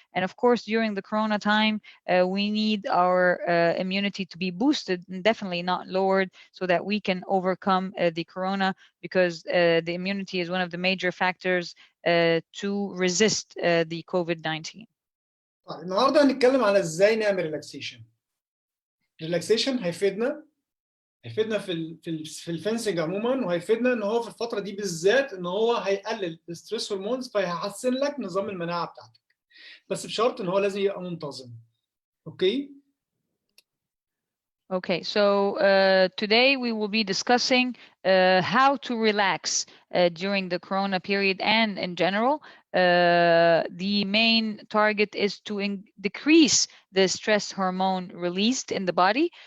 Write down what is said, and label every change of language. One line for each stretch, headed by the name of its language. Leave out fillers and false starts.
English: And of course, during the corona time, we need our immunity to be boosted and definitely not lowered so that we can overcome the corona, because the immunity is one of the major factors to resist the COVID-19.
Arabic: طيب النهارده هنتكلم على ازاي نعمل ريلاكسيشن. الريلاكسيشن هيفيدنا في الفنسنج عموما، وهيفيدنا ان هو في الفتره دي بالذات ان هو هيقلل الستريس هرمونز، فهيحسن لك نظام المناعه بتاعتك، بس بشرط ان هو لازم يبقى منتظم. اوكي.
English: Okay, so today we will be discussing how to relax during the corona period and in general. The main target is to decrease the stress hormone released in the body.